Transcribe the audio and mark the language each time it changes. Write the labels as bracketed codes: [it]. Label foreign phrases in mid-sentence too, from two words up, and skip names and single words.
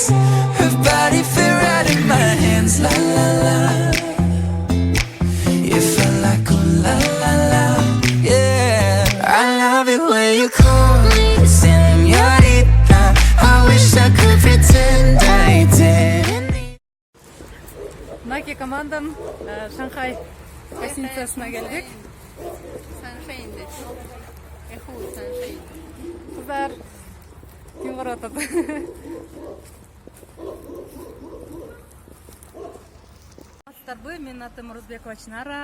[en] Her body fit right in my hands, la la la. You felt like ooh la la la, yeah. I love it when you call me señorita. I wish I could pretend I didn't. [ky] Nike командам Шанхай гостиницасына келдик. Саншайнде. Эху Саншайн. Кыздар ким барып атат? Менин атым Орозбекова Чынара.